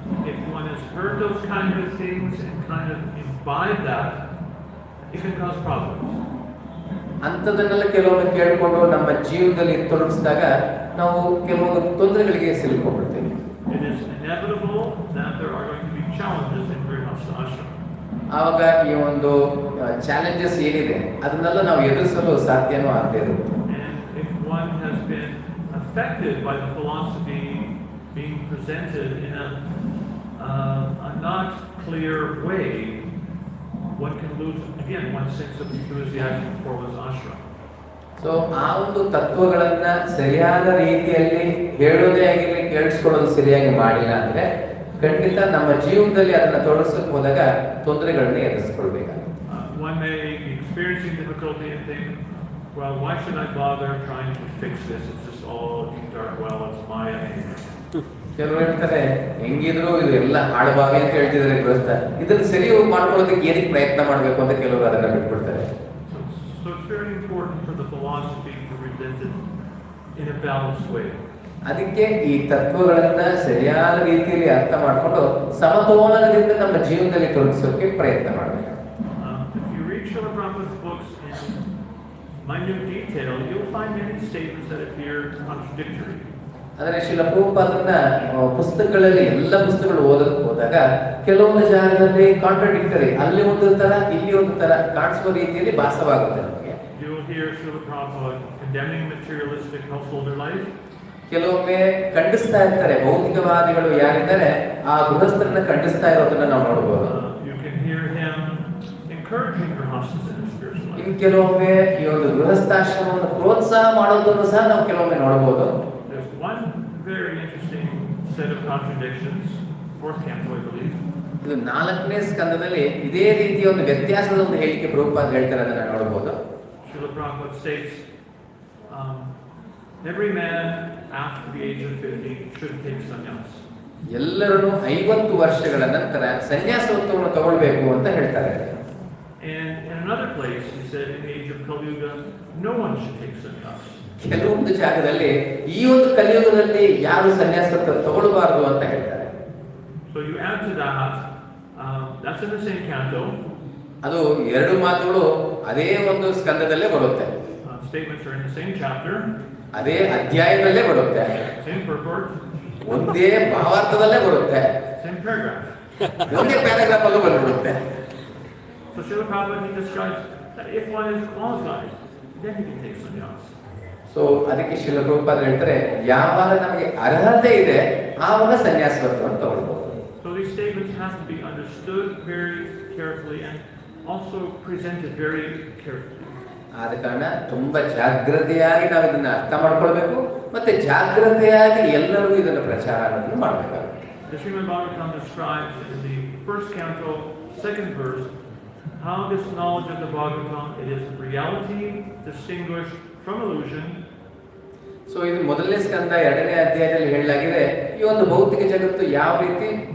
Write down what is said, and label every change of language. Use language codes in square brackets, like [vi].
[en] If one has heard those kind of things and kind of imbibe that, it can cause problems. [kn] ಅಂಥದನ್ನೆಲ್ಲ ಕೆಲವೊಮ್ಮೆ ಕೇಳಿಕೊಂಡು ನಮ್ಮ ಜೀವನದಲ್ಲಿ ತೊಡಗಿಸಿದಾಗ ನಾವು ಕೆಲವೊಂದು ತೊಂದರೆಗಳಿಗೆ ಸಿಲುಕೊಂಡ್ಬಿಡ್ತೀವಿ. [en] It is inevitable that there are going to be challenges in Grihastha ashram. [kn] ಆವಾಗ ಈ ಒಂದು ಚಾಲೆಂಜಸ್ ಏನಿದೆ ಅದನ್ನೆಲ್ಲ ನಾವು ಎದುರಿಸಲು ಸಾಧ್ಯನೂ ಆಗದೇ ಇರುತ್ತೆ. [en] And if one has been affected by the philosophy being presented in a not clear way, one can lose again one sense of enthusiasm for one's ashram. [kn] So ಆ ಒಂದು ತತ್ವಗಳನ್ನ ಸರಿಯಾದ ರೀತಿಯಲ್ಲಿ ಹೇಳೋದೇ ಆಗಿರಲಿ, ಕೇಳಿಸ್ಕೊಳ್ಳೋದು ಸರಿಯಾಗಿ ಮಾಡಿಲ್ಲ ಅಂದ್ರೆ ಖಂಡಿತ ನಮ್ಮ ಜೀವನದಲ್ಲಿ ಅದನ್ನ ತೊಡಗಿಸಕ್ಕೆ ಹೋದಾಗ ತೊಂದರೆಗಳನ್ನ ಎದುರಿಸ್ಕೊಳ್ಬೇಕಾಗುತ್ತೆ. [en] One may be experiencing difficulty and think, well, why should I bother trying to fix this? It's just all deep dark well, it's Maya. [kn] ಕೆಲವರು ಹೇಳ್ತಾರೆ, ಹೆಂಗಿದ್ರು ಇದು ಎಲ್ಲ ಹಾಳುಭಾಗ ಅಂತ ಹೇಳ್ತಿದ್ದಾರೆ ಗೃಹಸ್ಥ, ಇದನ್ನ ಸರಿ ಮಾಡ್ಕೊಳ್ಳೋದಕ್ಕೆ ಏನಕ್ಕೆ ಪ್ರಯತ್ನ ಮಾಡಬೇಕು ಅಂತ ಕೆಲವರು ಅದನ್ನ ಬಿಟ್ಬಿಡ್ತಾರೆ. [en] So it's very important for the philosophy to present it in a balanced way. [kn] ಅದಕ್ಕೆ ಈ ತತ್ವಗಳನ್ನ ಸರಿಯಾದ ರೀತಿಯಲ್ಲಿ ಅರ್ಥ ಮಾಡಿಕೊಂಡು ಸಮತೋಲನದಿಂದ ನಮ್ಮ ಜೀವನದಲ್ಲಿ ತೊಡಗಿಸೋಕೆ ಪ್ರಯತ್ನ ಮಾಡಬೇಕು. [en] If you read Srila Prabhupada's books in minute detail, you'll find many statements that appear contradictory. [kn] ಆದರೆ ಶ್ರೀಲ ಪ್ರಭುಪಾದರನ್ನ ಪುಸ್ತಕಗಳಲ್ಲಿ ಎಲ್ಲ ಪುಸ್ತಕಗಳು ಓದಕ್ಕೆ ಹೋದಾಗ ಕೆಲವೊಂದು ಜಾಗದಲ್ಲಿ ಕಾಂಟ್ರಡಿಕ್ಟರಿ, ಅಲ್ಲಿ ಒಂದು ತರ ಇಲ್ಲಿ ಒಂದು ತರ ಕಾಣಿಸುವ ರೀತಿಯಲ್ಲಿ ಭಾಸವಾಗುತ್ತೆ ನಮಗೆ. [en] You will hear Srila Prabhupada condemning materialistic householder life. [kn] ಕೆಲವೊಮ್ಮೆ ಖಂಡಿಸ್ತಾ ಇರ್ತಾರೆ, ಭೌತಿಕವಾದಿಗಳು ಯಾರಿದ್ದಾರೆ ಆ ಗೃಹಸ್ಥರನ್ನ ಖಂಡಿಸ್ತಾ ಇರೋದನ್ನ ನಾವು ನೋಡಬಹುದು. [en] You can hear him encouraging grihasthas in their spiritual life. [kn] ಇನ್ನು ಕೆಲವೊಮ್ಮೆ ಈ ಒಂದು ಗೃಹಸ್ಥಾಶ್ರಮವನ್ನು ಪ್ರೋತ್ಸಾಹ ಮಾಡೋದನ್ನು ಸಹ ನಾವು ಕೆಲವೊಮ್ಮೆ ನೋಡಬಹುದು. [en] There's one very interesting set of contradictions, fourth canto, I believe. [kn] ಇದು 4ನೇ ಸ್ಕಂದದಲ್ಲಿ ಇದೇ ರೀತಿಯ ಒಂದು ವ್ಯತ್ಯಾಸದ ಒಂದು ಹೇಳಿಕೆ ಪ್ರಭುಪಾದ ಹೇಳ್ತಾರೆ, ಅದನ್ನ ನೋಡಬಹುದು. [en] Srila Prabhupada states, every man after the age of 50 should take sannyas. [kn] ಎಲ್ಲರೂ 50 ವರ್ಷಗಳ ನಂತರ ಸನ್ಯಾಸತ್ವವನ್ನು ತಗೊಳ್ಬೇಕು ಅಂತ ಹೇಳ್ತಾರೆ. [en] And in another place, he said, in the age of Kali Yuga, no one should take sannyas. [kn] ಕೆಲವೊಂದು ಜಾಗದಲ್ಲಿ ಈ ಒಂದು ಕಲಿಯುಗದಲ್ಲಿ ಯಾರು ಸನ್ಯಾಸತ್ವ ತಗೊಳ್ಬಾರ್ದು ಅಂತ ಹೇಳ್ತಾರೆ. [en] So you add to that, that's in the same canto. [kn] ಅದು ಎರಡು ಮಾತುಗಳು ಅದೇ ಒಂದು ಸ್ಕಂದದಲ್ಲೇ ಬರುತ್ತೆ. [en] Statements are in the same chapter. [kn] ಅದೇ ಅಧ್ಯಾಯದಲ್ಲೇ ಬರುತ್ತೆ. [en] Same purport. [kn] ಒಂದೇ ಭಾವಾರ್ಥದಲ್ಲೇ ಬರುತ್ತೆ. [en] Same paragraph. [kn] ಒಂದೇ ಪ್ಯಾರಾಗ್ರಾಫ್ ಅಲ್ಲೂ ಬಂದ್ಬಿಡುತ್ತೆ. [en] So Srila Prabhupada, he describes that if one is qualified, then he can take sannyas. [kn] So ಅದಕ್ಕೆ ಶ್ರೀಲ ಪ್ರಭುಪಾದರು ಹೇಳ್ತಾರೆ, ಯಾವಾಗ ನಮಗೆ ಅರ್ಹತೆ ಇದೆ ಆವಾಗ ಸನ್ಯಾಸತ್ವವನ್ನು ತಗೊಳ್ಬಹುದು. [en] So these statements have to be understood very carefully and also presented very carefully. [kn] ಆದ ಕಾರಣ ತುಂಬಾ ಜಾಗ್ರತೆಯಾಗಿ ನಾವು ಇದನ್ನ ಅರ್ಥ ಮಾಡ್ಕೊಳ್ಬೇಕು, ಮತ್ತೆ ಜಾಗ್ರತೆಯಾಗಿ ಎಲ್ಲರಿಗೂ ಇದನ್ನ ಪ್ರಚಾರವನ್ನು ಮಾಡಬೇಕಾಗುತ್ತೆ. [en] The Srimad Bhagavatam describes in the first canto, second verse, how this knowledge of the Bhagavatam, it is reality distinguished from illusion. [kn] So ಇದು ಮೊದಲನೇ ಸ್ಕಂದ 2ನೇ ಅಧ್ಯಾಯದಲ್ಲಿ ಹೇಳಲಾಗಿದೆ ಈ ಒಂದು ಭೌತಿಕ ಜಗತ್ತು ಯಾವ ರೀತಿ